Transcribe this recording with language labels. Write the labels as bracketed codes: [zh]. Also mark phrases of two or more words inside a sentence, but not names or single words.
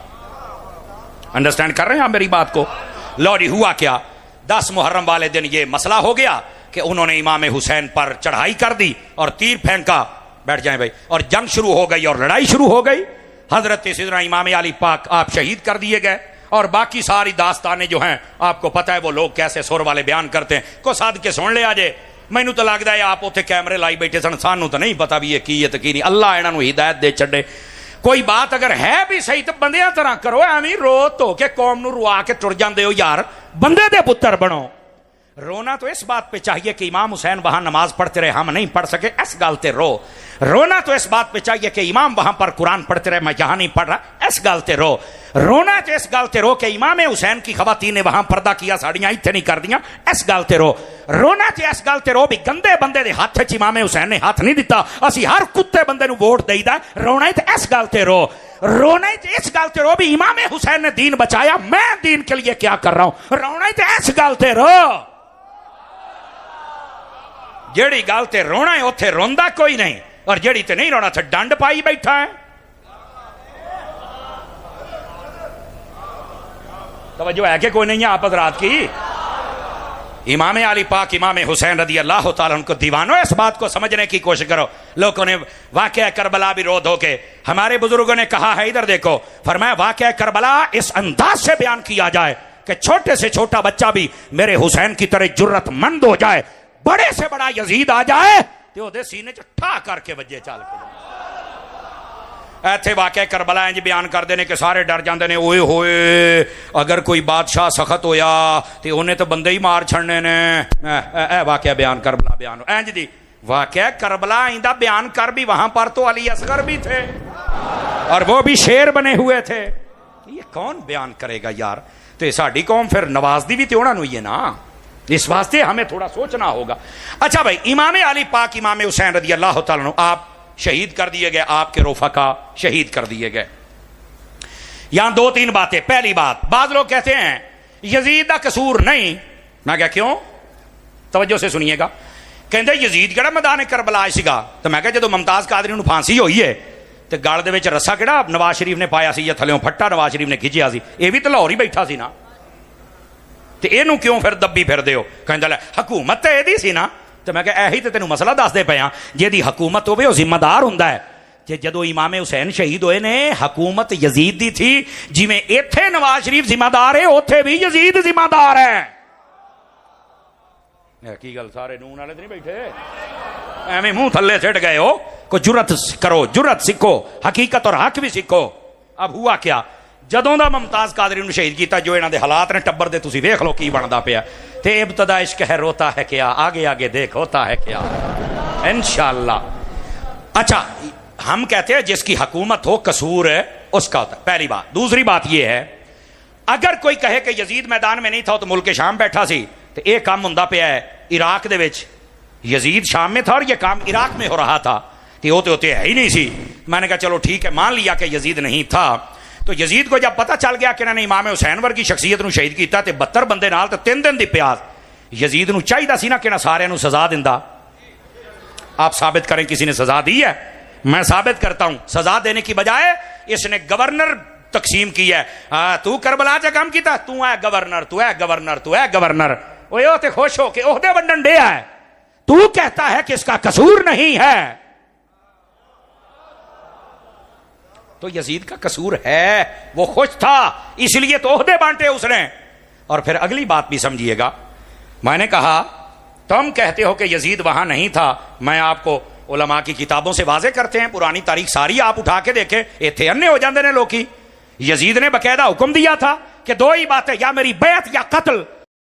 [ur] انڈرسٹینڈ کر رہے ہیں آپ میری بات کو؟ لو جی ہوا کیا، 10 محرم والے دن یہ مسئلہ ہو گیا کہ انہوں نے امام حسین پر چڑھائی کر دی اور تیر پھینکا، بیٹھ جائیں بھائی، اور جنگ شروع ہو گئی اور لڑائی شروع ہو گئی۔ حضرت سیدنا امام علی پاک آپ شہید کر دیے گئے، اور باقی ساری داستانیں جو ہیں آپ کو پتہ ہے وہ لوگ کیسے سر والے بیان کرتے ہیں، کو ساتھ کے سن لے آجے۔ [pa] مینوں تو لگتا ہے آپ اتنے کیمرے لائی بیٹھے سن، سانوں تو نہیں پتا بھی یہ کی ہے تو کی نہیں، اللہ انہاں نوں ہدایت دے چھڈے۔ کوئی بات اگر ہے بھی صحیح تو بندیاں طرح کرو، ایویں رو تو کہ قوم نوں روا کے ٹر جاندے ہو، یار بندے دے پتر بنو۔ [ur] رونا تو اس بات پہ چاہیے کہ امام حسین وہاں نماز پڑھتے رہے، ہم نہیں پڑھ سکے، [pa] اس گل تے رو۔ [ur] رونا تو اس بات پہ چاہیے کہ امام وہاں پر قرآن پڑھتے رہے، میں یہاں نہیں پڑھ رہا، [pa] اس گل تے رو۔ رونا تو اس گل تے رو کہ [ur] امام حسین کی خواتین نے وہاں پردہ کیا، [pa] ساڑیاں ایتھے نہیں کر دیاں، اس گل تے رو۔ رونا تے اس گل تے رو بھی گندے بندے دے ہاتھ وچ امام حسین نے ہاتھ نہیں دیتا، اسی ہر کتے بندے نوں ووٹ دئیدا، رونا تے اس گل تے رو۔ رونا تے اس گل تے رو بھی امام حسین نے دین بچایا، [ur] میں دین کے لیے کیا کر رہا ہوں، [pa] رونا تے اس گل تے رو۔ جیڑی گل تے رونا ہے اوتھے روندا کوئی نہیں، اور جیڑی تے نہیں رونا تے ڈنڈ پائی بیٹھا ہے۔ [ur] توجہ ہے کہ کوئی نہیں ہے آپ حضرات کی؟ امام علی پاک امام حسین رضی اللہ تعالیٰ عنہ کو دیوانوں، اس بات کو سمجھنے کی کوشش کرو۔ لوگوں نے واقعہ کربلا بھی رو دھو کے، ہمارے بزرگوں نے کہا ہے، ادھر دیکھو، فرمایا واقعہ کربلا اس انداز سے بیان کیا جائے کہ چھوٹے سے چھوٹا بچہ بھی میرے حسین کی طرح جرت مند ہو جائے، بڑے سے بڑا یزید آ جائے تو [pa] دے سینے چ ٹھا کر کے وجے چال کے ایتھے واقعہ کربلا انج بیان کر دینے کہ سارے ڈر جاندے نے، اوئے ہوئے اگر کوئی بادشاہ سخت ہویا تے انہیں تو بندے ہی مار چھڑنے نے۔ [ur] اے واقعہ بیان کربلا بیان انج دی واقعہ کربلا آئندہ بیان کر بھی، وہاں پر تو علی اصغر بھی تھے اور وہ بھی شیر بنے ہوئے تھے، یہ کون بیان کرے گا یار؟ تو ساڈی قوم پھر نواز دی بھی تو انہاں نوں ہی ہے نا، اس واسطے ہمیں تھوڑا سوچنا ہوگا۔ اچھا بھائی، امام علی پاک امام حسین رضی اللہ تعالیٰ عنہ آپ شہید کر دیے گئے، آپ کے رفقا شہید کر دیے گئے۔ یہاں 2-3 باتیں۔ [pa] پہلی بات، بعض لوگ کہتے ہیں یزید دا قصور نہیں، میں کہا کیوں؟ [ur] توجہ سے سنیے گا۔ [pa] کہندے یزید کیڑا میدان کربلا سیگا، تو میں کہا جدوں ممتاز قادری نوں پھانسی ہوئی ہے تے گل دے وچ رسا کیڑا نواز شریف نے پایا سی یا تھلیوں پھٹا نواز شریف نے کھچیا سی، یہ بھی تو لاہور ہی بیٹھا سی نا، تے اینوں کیوں پھر دبی پھر دیو؟ کہندا لے حکومت تے ایدی سی نا، تے میں کہا ایہی تے تینوں مسئلہ دس دے پیا، جیدی حکومت ہوے او ذمہ دار ہوندا ہے۔ تے جدوں امام حسین شہید ہوئے نے حکومت یزید دی تھی، جویں ایتھے نواز شریف ذمہ دار ہے اوتھے بھی یزید ذمہ دار ہے۔ کی گل سارے نون والے تے نہیں بیٹھے ایویں منہ تھلے سٹ گئے ہو؟ [ur] کو جرت کرو، جرت سیکھو، حقیقت اور حق بھی سیکھو۔ اب ہوا کیا، [pa] جدوں دا ممتاز قادری نوں شہید کیتا، جو انہاں دے حالات نے ٹبر دے تسی ویکھ لو کی بندا پیا، تے [ur] ابتدا عشق ہے روتا ہے کیا، آگے آگے دیکھ ہوتا ہے کیا، [pa] انشاءاللہ۔ [ur] اچھا، ہم کہتے ہیں جس کی حکومت ہو قصور ہے اس کا ہوتا ہے، پہلی بات۔ دوسری بات یہ ہے، اگر کوئی کہے کہ یزید میدان میں نہیں تھا [pa] تو ملک شام بیٹھا سی، تو ایک کام ہوندا پیا ہے عراق دے وچ، [ur] یزید شام میں تھا اور یہ کام عراق میں ہو رہا تھا، تو ہوتے ہے ہی نہیں سی۔ میں نے کہا چلو ٹھیک ہے، مان لیا کہ یزید نہیں تھا۔ تو یزید کو جب پتہ چل گیا کہ انہوں نے امام حسین [pa] ورگی شخصیت نو شہید کیتا، تے 72 بندے نال تے 3 دن دی پیاس، یزید نو چاہیدا سی نا کہ نہ سارے نو سزا دیندا۔ [ur] آپ ثابت کریں کسی نے سزا دی ہے؟ میں ثابت کرتا ہوں، سزا دینے کی بجائے اس نے گورنر تقسیم کی ہے. [pa] تو کربلا چ کام کیتا, تو ہے گورنر, تو ہے گورنر, تو ہے گورنر. وہ تے خوش ہو کے عہدے ونڈن ڈے ہے, [ur] تو کہتا ہے کہ اس کا قصور نہیں ہے. تو یزید کا قصور ہے, وہ خوش تھا اس لیے تو عہدے بانٹے اس نے. اور پھر اگلی بات بھی سمجھیے گا, میں نے کہا تم کہتے ہو کہ یزید وہاں نہیں تھا, میں آپ کو علماء کی کتابوں سے واضح کرتے ہیں, پرانی تاریخ ساری آپ اٹھا کے دیکھیں, [pa] ایتھے انے ہو جاندے نے لوکی. [ur] یزید نے باقاعدہ حکم دیا تھا کہ دو ہی باتیں, یا میری بیعت یا قتل.